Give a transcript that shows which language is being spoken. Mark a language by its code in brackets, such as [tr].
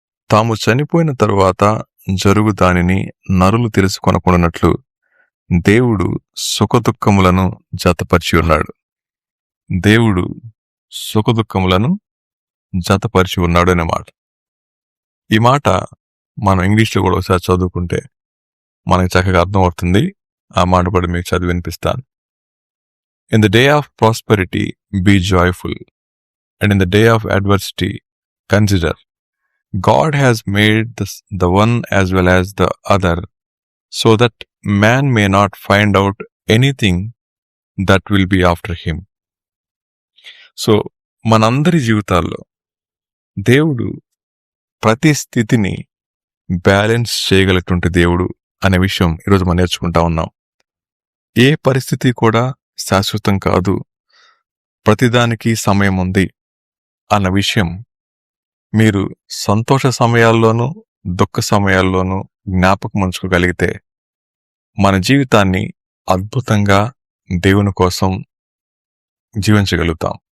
[te] తాము చనిపోయిన తరువాత జరుగు దానిని నరులు తెలుసుకొనకుండానట్లు దేవుడు సుఖదుఖములను జతపరిచి ఉన్నాడు. దేవుడు సుఖదుఖములను జతపరిచి ఉన్నాడు అనే మాట. ఈ మాట మనం ఇంగ్లీష్లో కూడా ఒకసారి చదువుకుంటే మనకి చక్కగా అర్థమవుతుంది. ఆ మాట కూడా మీకు చదివి వినిపిస్తాను. [en] In the day of prosperity be joyful, and in the day of adversity consider. God has made the one as well as the other, so that man may not find out anything that will be after him. [te] So మనందరి జీవితాల్లో దేవుడు ప్రతి స్థితిని balance చేయగలిగినటువంటి దేవుడు అనే విషయం ఈరోజు మనం నేర్చుకుంటా ఉన్నాం. ఏ పరిస్థితి కూడా శాశ్వతం కాదు, ప్రతిదానికి సమయం ఉంది అన్న విషయం మీరు సంతోష సమయాల్లోనూ దుఃఖ సమయాల్లోనూ జ్ఞాపకం ఉంచుకోగలిగితే మన జీవితాన్ని అద్భుతంగా దేవుని కోసం జీవించగలుగుతాం.